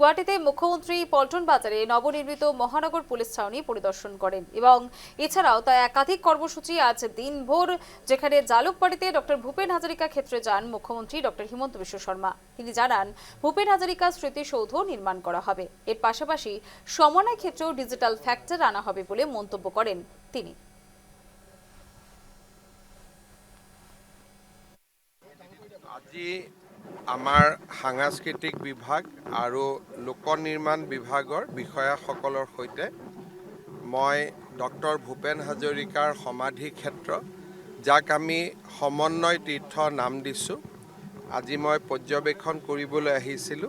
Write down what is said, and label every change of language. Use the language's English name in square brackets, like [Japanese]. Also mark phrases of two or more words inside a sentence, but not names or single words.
[Bangla] গুয়াহাটিতে মুখ্যমন্ত্রী পল্টন বাজারে নবনির্মিত মহানগর পুলিশ ছাউনি পরিদর্শন করেন এবং এছাড়াও তা একাধিক কর্মসূচি আজ দিনভর, যেখানে জালুকবাড়িতে ডক্টর ভূপেন হাজারিকা ক্ষেত্রে যান মুখ্যমন্ত্রী ডক্টর হিমন্ত বিশ্ব শর্মা। তিনি জানান ভূপেন হাজারিকা স্মৃতিসৌধ নির্মাণ করা হবে। এর পাশাপাশি সমন্বয় ক্ষেত্রেও [English] digital factor [Bangla] আনা হবে বলে মন্তব্য করেন তিনি। [Assamese] আজি আমাৰ সাংস্কৃতিক বিভাগ আৰু লোক নিৰ্মাণ বিভাগৰ বিষয়াসকলৰ সৈতে মই ডক্টৰ ভূপেন হাজৰিকাৰ সমাধি ক্ষেত্ৰ, যাক আমি সমন্বয় তীৰ্থ নাম দিছোঁ, আজি মই পৰ্যবেক্ষণ কৰিবলৈ আহিছিলোঁ।